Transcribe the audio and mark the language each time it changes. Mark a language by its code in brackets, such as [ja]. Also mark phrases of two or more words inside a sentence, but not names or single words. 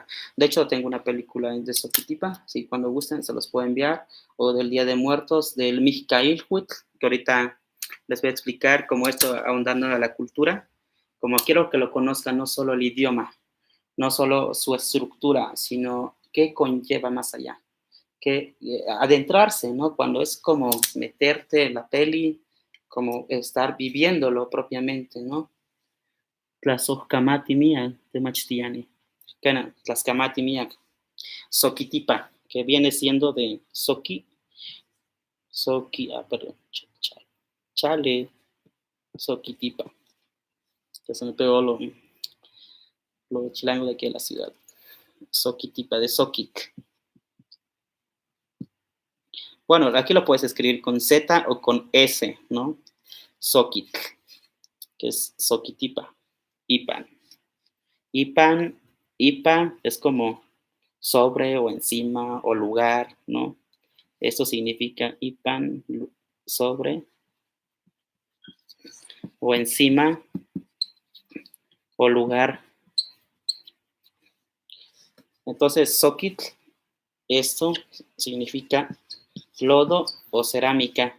[es] De hecho, tengo una película de Soquitipa, si cuando gusten se los puedo enviar, o del Día de Muertos, del Mijicailhuitl, que ahorita les voy a explicar cómo esto ahondando a la cultura, como quiero que lo conozcan no solo el idioma, no solo su estructura, sino qué conlleva más allá, que adentrarse, ¿no? Cuando es como meterte en la peli, como estar viviéndolo propiamente, ¿no? [nah] Tlazohkamati miak temachtiani. Kana, Tlaxcamati miak. [es] Soquitipa, que viene siendo de perdón, chale, Soquitipa. Que se me pegó lo chilango de aquí de la ciudad. Soquitipa, de Soquic. Bueno, aquí lo puedes escribir con Z o con S, ¿no? Soquic, que es Soquitipa. Ipan. Ipa es como sobre o encima o lugar, ¿no? Esto significa Ipan, sobre o encima o lugar. Entonces, Soquitl, esto significa lodo o cerámica.